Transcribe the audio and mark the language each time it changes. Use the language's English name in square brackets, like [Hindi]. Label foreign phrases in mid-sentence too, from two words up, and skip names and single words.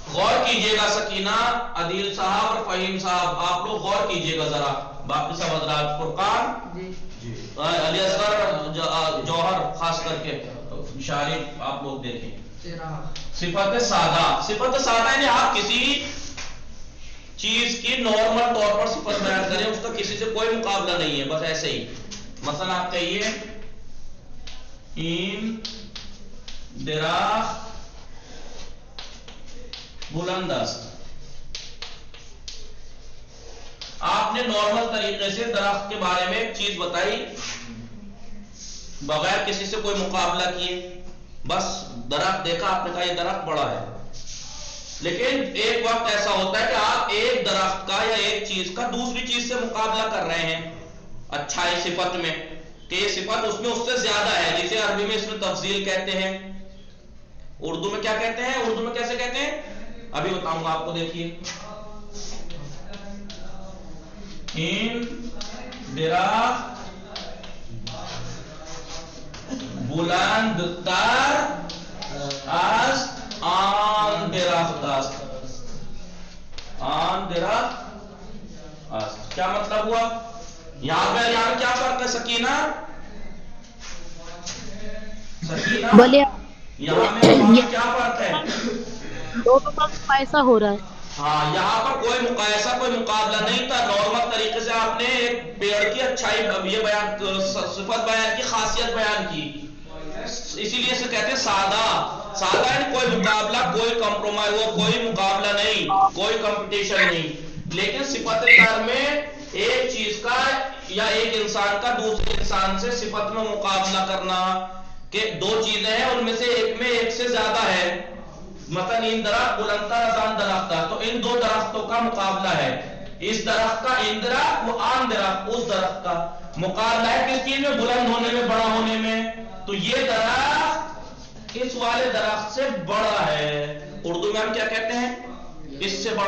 [Urdu] غور کیجئے گا سکینہ، عدیل صاحب اور فہیم صاحب، آپ لوگ غور کیجئے گا ذرا، باقی سب حضرات فرقان جی علی اصغر جوہر خاص کر کے شارف آپ لوگ دیکھیں. صفت سادہ، صفت سادہ یعنی آپ کسی چیز کی نارمل طور پر صفت بیان کریں، اس کا کسی سے کوئی مقابلہ نہیں ہے، بس ایسے ہی. مثلا آپ کہیے [Persian] این درخت بلند است. [Urdu] آپ نے نارمل طریقے سے درخت کے بارے میں ایک چیز بتائی بغیر کسی سے کوئی مقابلہ کیے، بس درخت دیکھا آپ نے کہا یہ درخت بڑا ہے. لیکن ایک وقت ایسا ہوتا ہے کہ آپ ایک درخت کا یا ایک چیز کا دوسری چیز سے مقابلہ کر رہے ہیں اچھائی صفت میں، کہ یہ صفت اس میں اس سے زیادہ ہے، جسے عربی میں اس میں تفضیل کہتے ہیں. اردو میں کیا کہتے ہیں؟ اردو میں کیسے کہتے ہیں ابھی بتاؤں گا آپ کو. دیکھیے [Persian] این درخت بلند تر از آن درخت است. آن درخت است [Urdu] کیا مطلب ہوا؟ یہاں پہ کیا فرق ہے سکینہ؟ سکینہ بولے یہاں میں کیا فرق ہے؟ دونوں کا مقایسہ ہو رہا ہے. ہاں یہاں پر کوئی مقایسہ کوئی مقابلہ نہیں تھا، نارمل طریقے سے آپ نے ایک پیڑ کی اچھائی یہ بیان صفت بیان کی، خاصیت بیان کی، اسی لیے سے کہتے ہیں سادہ. سادہ یعنی کوئی مقابلہ، کوئی کمپرومائز، وہ کوئی مقابلہ نہیں، کوئی کمپٹیشن نہیں. لیکن صفت تر میں ایک چیز کا یا ایک انسان کا دوسرے انسان سے صفت میں مقابلہ کرنا، کہ دو چیزیں ہیں ان میں سے ایک میں ایک سے زیادہ ہے. [Persian] مثلا ان درخت بلندتر از آن درخت، [Urdu] تو ان دو درختوں کا مقابلہ ہے. اس درخت کا [Persian] ان درخت، [Urdu] وہ [Persian] آن درخت [Urdu] اس درخت کا مقابلہ ہے کس چیز میں؟ بلند ہونے میں، بڑا ہونے میں. تو یہ درخت اس والے درخت سے بڑا ہے. اردو میں ہم کیا کہتے ہیں؟ اس سے بڑا.